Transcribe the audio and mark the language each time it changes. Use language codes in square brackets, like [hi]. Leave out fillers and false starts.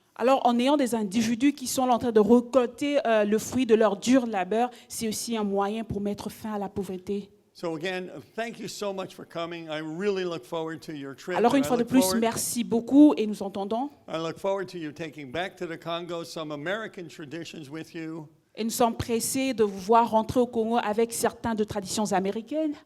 [fr] alors en ayant des individus qui sont en train de récolter le fruit de leur dur labeur, c'est aussi un moyen pour mettre fin à la pauvreté. [en] So again, thank you so much for coming. I really look forward to your trip. [fr] Alors une [en] and [fr] fois de plus, merci beaucoup et nous entendons. [en] I look forward to you taking back to the Congo some American traditions with you. [fr] Et nous sommes pressés de vous voir rentrer au Congo avec certaines de traditions américaines